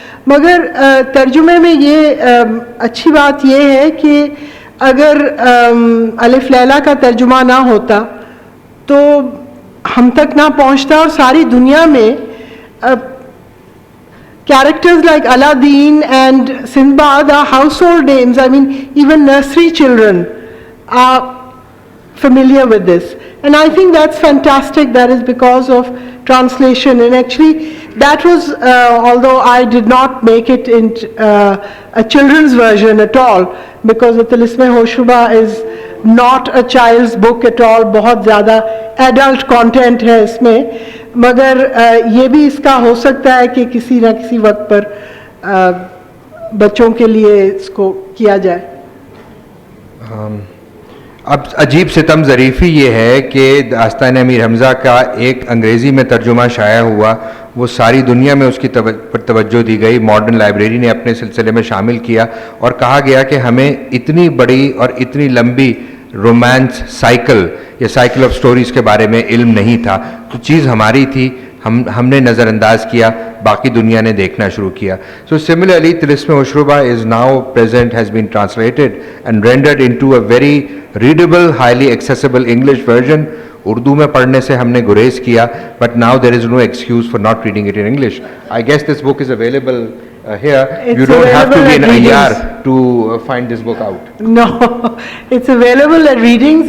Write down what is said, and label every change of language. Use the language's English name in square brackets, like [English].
[Hindi] मगर तर्जुमे में ये अच्छी बात ये है कि अगर अलिफ लैला का तर्जुमा ना होता तो हम तक ना पहुंचता, और सारी दुनिया में [English] characters like Aladdin and Sinbad are household names. I mean, even nursery children are familiar with this. And I think that's fantastic. That is because of translation. And actually, that was, although I did not make it in a children's version at all, because the Tilisme-Hoshruba is not a child's book at all. [Hindi] बहुत ज़्यादा adult content है इसमें, मगर ये भी इसका हो सकता है कि किसी ना किसी वक्त पर बच्चों के लिए इसको किया जाए। अब अजीब सितम ज़रीफ़ी ये है कि दास्तान अमीर हमज़ा का एक अंग्रेज़ी में तर्जुमा शाया हुआ, वो सारी दुनिया में उसकी तवज्जो दी गई। मॉडर्न लाइब्रेरी ने अपने सिलसिले में शामिल किया और कहा गया कि हमें इतनी बड़ी और इतनी लंबी रोमांस साइकिल या साइकिल ऑफ स्टोरीज़ के बारे में इल्म नहीं था। तो चीज़ हमारी थी, हमने नज़रअंदाज किया, बाकी दुनिया ने देखना शुरू किया। [English] So similarly Tilism-e-Hoshruba is now present, has been translated and rendered into a very readable, highly accessible English version. [Hindi] Urdu में पढ़ने से हमने गुरेज किया, [English] But now there is no excuse for not reading it in English. I guess this book is available here. You don't have to be an IR to find this book out. No, it's available at readings.